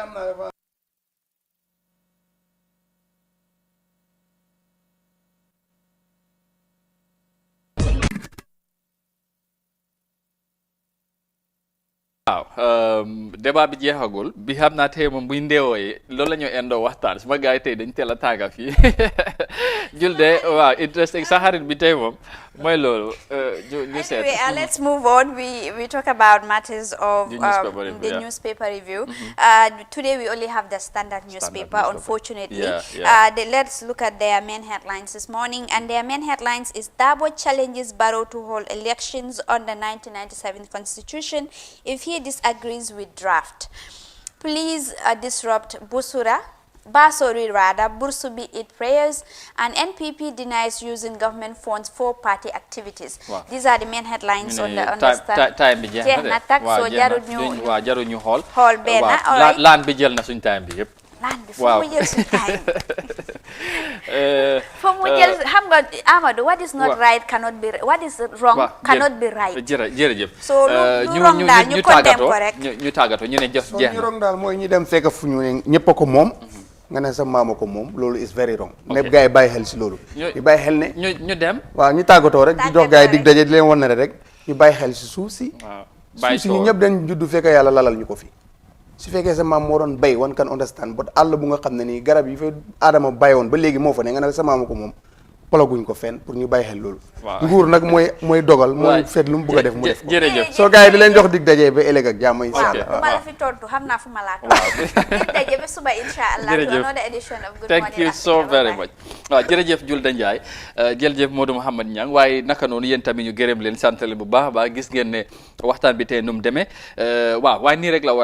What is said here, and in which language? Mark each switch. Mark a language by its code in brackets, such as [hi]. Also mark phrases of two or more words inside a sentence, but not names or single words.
[wo] waaw débat bi jeexagul bi xam naa tey moom buy ndeewoo yi loolu la ñoo indoo waxtaan suma gars yi tey dañ teel a tàgga fii julde waaw interesting sa xarit bi tey moom mooy loolu ñu seet. [en] Anyway, let's move on. We talk about matters of The newspaper review. Today we only have the Standard newspaper. Unfortunately, let's look at their main headlines this morning. And their main headlines is Dabo challenges Barrow to hold elections on the 1997 Constitution if he disagrees with draft. Police disrupt Basori rather, Bursubi eat prayers, and NPP denies using government funds for party activities. Wow. These are the main headlines on the [wo] time bi jeex na de so jaru ñu xool benn alright laan bi jël na suñ time bi yëpp laan bi fu mu jël suñ time fu mu jël xam nga Amadou [en] what is not right cannot be what is wrong cannot be right [wo] jërëjëf so lu wrong daal ñu condemn ko rek ñu tàggatoo ñu ne jeex ñu wrong daal mooy ñu dem fekk fu ñu ñëpp a ko moom nga ne sa maama ko moom loolu [en] is very wrong. [wo] lépp gars yi bàyyi xel si loolu. ñu bàyyi xel ne. ñu dem. waaw ñu tàggatoo rek di dox gars yi dig daje di leen wan ne rek ñu bàyyi xel si suuf si. waaw suuf si ñu ñëpp dañ juddu fekk yàlla lalal ñu ko fi. su fekkee sa maam moo doon bay [en] one can understand [wo] but àll bu nga xam ne nii garab yi fa aadama bayoon ba léegi moo fa ne nga ne sa maama ko moom polaguñ ko fenn pour ñu bàyyi xel loolu. nguur nag mooy dogal mooy feet lu mu bëgg a def mu def ko. jërëjëf soo gars yi di leen jox dig daje ba ëllëg ak jàmm [ar] إن شاء الله. [wo] waaw bu ma la fi tontu xam naa fu ma laa tontu. dig daje ba suba [ar] إن شاء الله. [en] another edition of Good Morning thank you so very much. [wo] waaw jërëjëf Julde Ndiaye jërëjëf Modou Mouhamed Niang waaye naka noonu yéen tamit ñu gërëm leen sant leen bu baax a baax gis ngeen ne waxtaan bi tey nu mu demee waaw waaye nii rek la war